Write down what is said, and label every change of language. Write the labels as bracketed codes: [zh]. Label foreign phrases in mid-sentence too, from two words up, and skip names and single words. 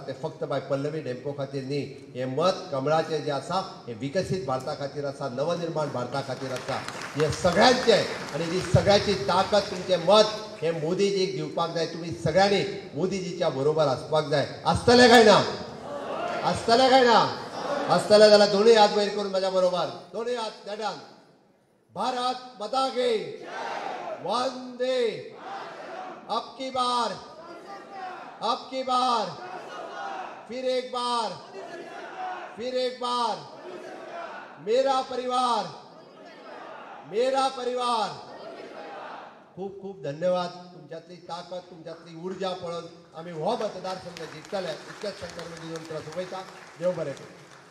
[kok] ते फक्त बाय पल्लवी डेंपो खातीर न्ही. हे मत कमळाचें जें आसा हे विकसीत भारता खातीर आसा, नवनिर्माण भारता खातीर आसा. हे सगळ्यांचें आनी ही सगळ्याची ताकद तुमचें मत हे मोदीजीक दिवपाक जाय. तुमी सगळ्यांनी मोदीजीच्या बरोबर आसपाक जाय. आसतलें काय ना? आसतलें काय ना? आसतलें जाल्यार दोनूय हात वयर करून म्हाज्या बरोबर दोनूय हात देडान. [hi] भारत माता की वंदे. अब की बार फिर एक बार फिर एक बार मेरा परिवार, मेरा परिवार. [kok] खूप खूप धन्यवाद. तुमच्यातली ताकद, तुमच्यातली ऊर्जा पळून आम्ही हो मतदारसंघ जिंकतले. इतक्याच संदर्भात तुला शुभेच्छा. देव बरे करू.